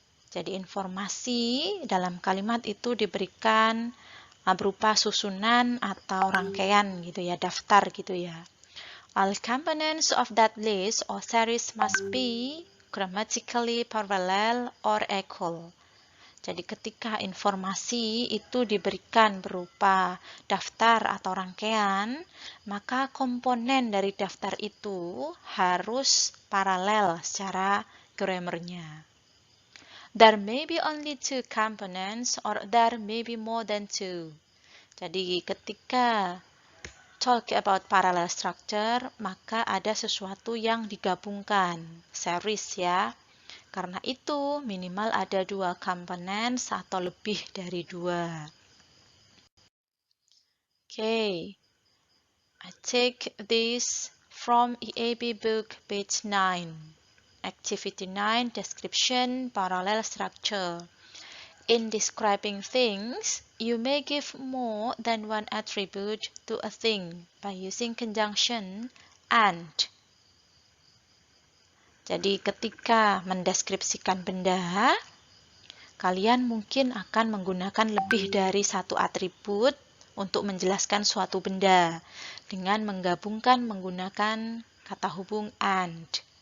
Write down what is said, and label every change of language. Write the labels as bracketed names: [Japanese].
[Indonesian] Jadi informasi dalam kalimat itu diberikan berupa susunan atau rangkaian gitu ya, daftar gitu ya. [English] All components of that list or series must be grammatically parallel or equal. [Indonesian] Jadi ketika informasi itu diberikan berupa daftar atau rangkaian, maka komponen dari daftar itu harus paralel secara grammarnya. [English] There may be only two components or there may be more than two. [Indonesian] Jadi ketika [English] talk about parallel structure, [Indonesian] maka ada sesuatu yang digabungkan, series ya. Karena itu, minimal ada dua komponen atau lebih dari dua. [English] Okay, I take this from EAB book page 9. Activity 9, Description, Parallel Structure. In describing things, you may give more than one attribute to a thing by using conjunction and. [Indonesian] Jadi ketika mendeskripsikan benda, kalian mungkin akan menggunakan lebih dari satu atribut untuk menjelaskan suatu benda dengan menggabungkan menggunakan kata hubung and.